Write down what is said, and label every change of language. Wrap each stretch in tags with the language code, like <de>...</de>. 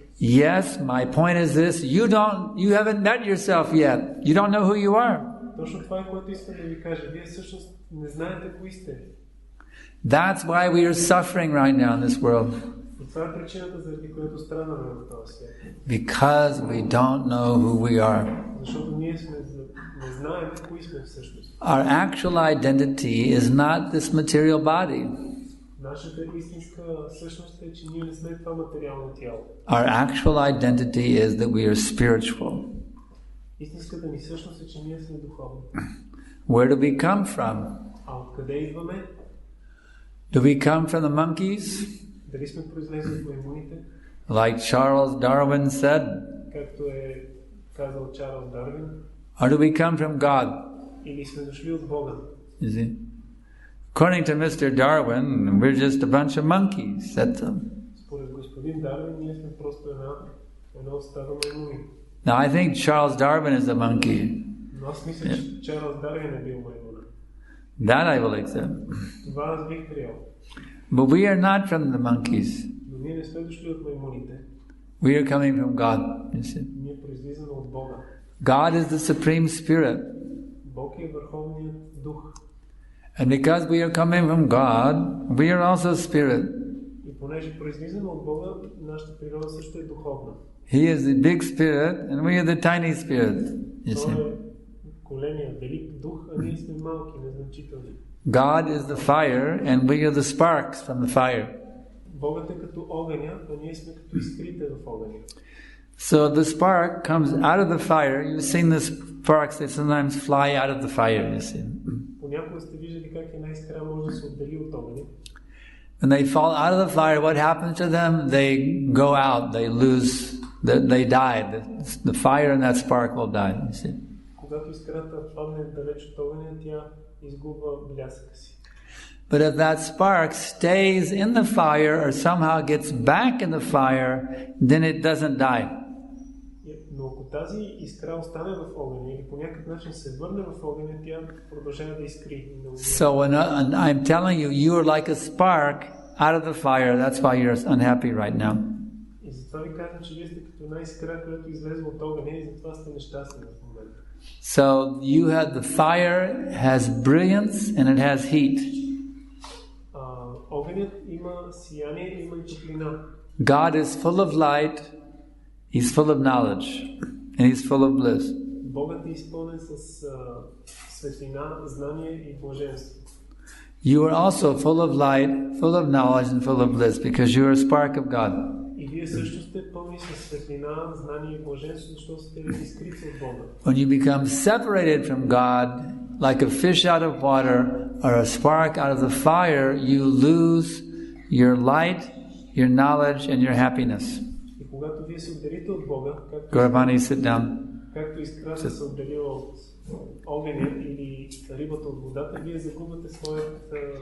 <en>Yes, my point is this: you haven't met yourself yet. You don't know who you are.</en> <bg>Точно това е, което искам да ви кажа. Вие всъщност не знаете кои сте.</bg> <en>That's why we are suffering right now in this world.</en> <bg>И това е причината, заради която страдаме в този свят.</bg> <en>Because we don't know who we are.</en> <bg>Защото ние не знаем кои сме всъщност.</bg> <en>Our actual identity is not this material body.</en> <bg>Нашата истинска същност е, че ние не сме това материално тяло.</bg> <en>Our actual identity is that we are spiritual.</en> <bg>Истинската ни същност е, че ние сме духовни.</bg> <en>Where do we come from?</en> <bg>А откъде идваме?</bg> <en>Do we come from the monkeys?</en> <bg>Дали сме произлезли от маймуните?</bg> <en>Like Charles Darwin said?</en> <bg>Както е казал Чарлз Дарвин?</bg> <en>Or do we come from God?</en> <bg>Или сме дошли от Бога?</bg> <en>You see? According to Mr. Darwin, we're just a bunch of monkeys.</en> <bg>Според господин Дарвин, ние сме просто едно стадо маймуни.</bg> <en>Now I think Charles Darwin is a monkey.</en> <bg>Но аз мисля, че Чарлз Дарвин е бил маймуна.</bg> <en>That I will accept.</en> <bg>Това аз бих приел.</bg> <en>But we are not from the monkeys.</en> <bg>Но ние не сме дошли от маймуните.</bg> <en>We are coming from God. You see?</en> <bg>Ние произлизаме от Бога.</bg> <en>God is the Supreme Spirit.</en> <bg>Бог е върховният дух.</bg> <en>And because we are coming from God, we are also spirit.</en> <bg>И понеже произлизаме от Бога, нашата природа също е духовна.</bg> <en>He is the big spirit and we are the tiny spirit. You see?</en> <bg>Той е големия, велик дух, а ние сме малки, незначителни.</bg> <en>God is the fire and we are the sparks from the fire.</en> <bg>Богът е като огъня, а ние сме като искрите в огъня.</bg> <en>So the spark comes out of the fire. You've seen the sparks, they sometimes fly out of the fire, you see.</en> <bg>Понякога сте виждали как една искра може да се отдели от огъня.</bg> <en>When they fall out of the fire, what happens to them? They go out, they lose, they die. The fire and that spark will die, you see.</en> <bg>Когато искрата падне далеч от огъня, тя изгубва блясъка си.</bg> <en>But if that spark stays in the fire or somehow gets back in the fire, then it doesn't die.</en> <bg>Но ако тази искра остане в огъня или по някакъв начин се върне в огъня, тя продължава да искри.</bg> <en>So when I'm telling you, you are like a spark out of the fire. That's why you're unhappy right now.</en> <bg>И затова ви казвам, че вие сте като една искра, която излезе от огъня и затова сте нещастни в момента.</bg> <en>So you have the fire has brilliance and it has heat.</en> <bg>Огънят има сияние, има и топлина.</bg> <en>God is full of light, He's full of knowledge, and He's full of bliss.</en> <bg>Богът е изпълнен с светлина, знание и блаженство.</bg> <en>You are also full of light, full of knowledge, and full of bliss, because you are a spark of God.</en> <bg>И вие също сте пълни с светлина, знание и блаженство, защото сте изкрити от Бога.</bg> <en>When you become separated from God, like a fish out of water or a spark out of the fire, you lose your light, your knowledge, and your happiness.</en> <bg>И когато вие се отделите от Бога,</bg> <en>Gauravani, sit down.</en> <bg>Както искрата се отделила от огъня или рибата от водата, вие загубвате своята...</bg>